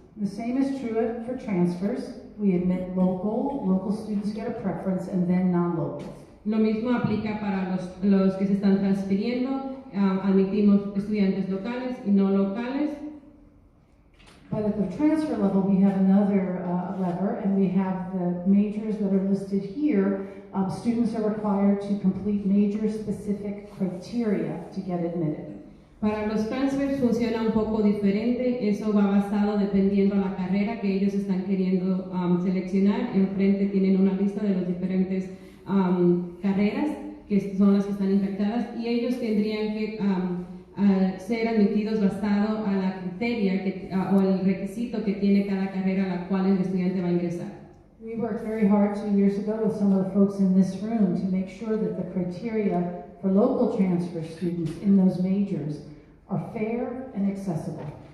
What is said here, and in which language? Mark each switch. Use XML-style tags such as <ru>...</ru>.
<en>The same is true for transfers. We admit local students get a preference, and then non-locals.</en> <es>Lo mismo aplica para los que se están transfiriendo. Admitimos estudiantes locales y no locales.</es> <en>But at the transfer level, we have another lever, and we have the majors that are listed here. Students are required to complete major-specific criteria to get admitted.</en> <es>Para los transfers funciona un poco diferente. Eso va basado dependiendo a la carrera que ellos están queriendo seleccionar. Enfrente tienen una lista de las diferentes carreras que son las que están impactadas, y ellos tendrían que ser admitidos basado a la criteria o el requisito que tiene cada carrera a la cual el estudiante va a ingresar.</es> <en>We worked very hard 2 years ago with some of the folks in this room to make sure that the criteria for local transfer students in those majors are fair and accessible.</en>